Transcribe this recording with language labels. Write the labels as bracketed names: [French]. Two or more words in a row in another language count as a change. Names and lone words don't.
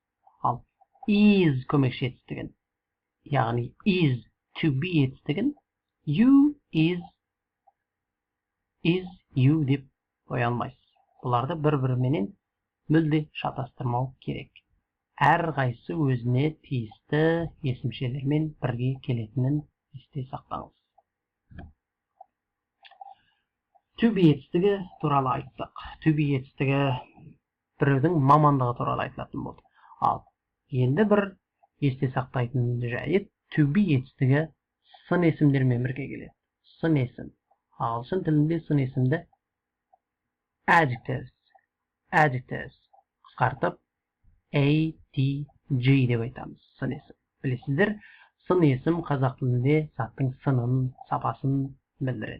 [Kazakh] Ал is көмекші етістігін, яғни [English] is to be [Kazakh] етістігін you, [English] is you [Kazakh] деп қоя алмайсыз. Бұларды бір-біріменен мүлде шатастырмау керек. Әрқайсысы өзіне тиісті есімшелермен бірге келетінін есте сақтаңыз. [English] To be [Kazakh] етістігі туралы айттық. [English] To be [Kazakh] етістігі біреудің мамандығы туралы айтылатын болды. Ал енді бір есте сақтайтын жайт, [English] to be [Kazakh] етістігі сын есімдермен бірге келеді. Сын есім. Ағылшын тілінде сын есімді adjectives қысқартып ADG деп айтамыз. Сын есім. Білесіздер, сын есім қазақ тілінде заттың сынын, сапасын білдіреді.